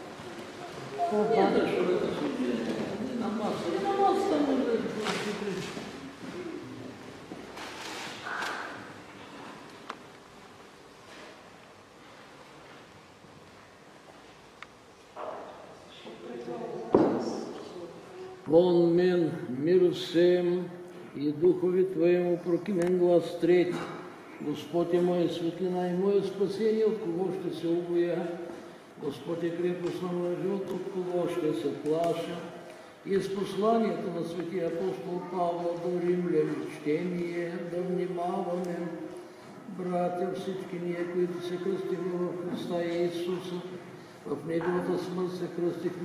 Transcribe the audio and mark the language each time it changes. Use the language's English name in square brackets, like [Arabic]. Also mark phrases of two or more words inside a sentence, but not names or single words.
[Bulgarian] На масата може да се прича. [Church Slavic] Вон мен, мир всем и духови Твоему прокимен глас трети. [Bulgarian] Господь е моя светлина и мое спасение, от кого ще се убоя. Господ е крепост на моя живот, от кого ще се плаша. И с посланието на светия апостол Павла до римляни чтение да внимаваме, братя, всички ние, които се кръстихме в Христа Иисуса, в Неговата смърт се кръстихме